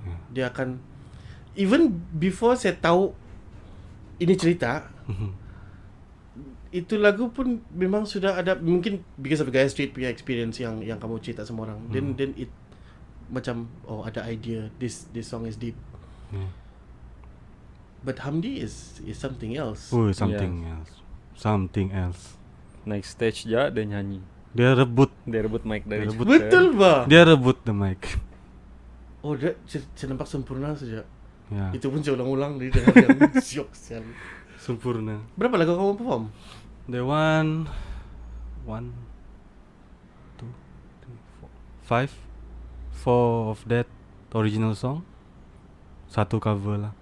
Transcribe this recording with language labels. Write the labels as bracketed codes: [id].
[ms] Dia akan [en] even before [ms] saya tahu ini cerita, itu lagu pun memang sudah ada, mungkin [en] because of [ms] Gaia Street punya experience yang kamu cerita sama orang. [en] Then it [ms] macam ada [en] idea this song is deep. But Hamdi is something else. Something else. [ms] Naik stage je dia nyanyi. Dia rebut mic dari Betul ba? Dia rebut [en] the mic. [ms] Oh, dia saya nampak sempurna saja. Ya. Itu pun saya ulang-ulang dari dengar yang syok sekali. Sempurna. Berapa lagu kamu perform? [en] The one, 2, 3, 4, 4 of that original song, 1 cover lah.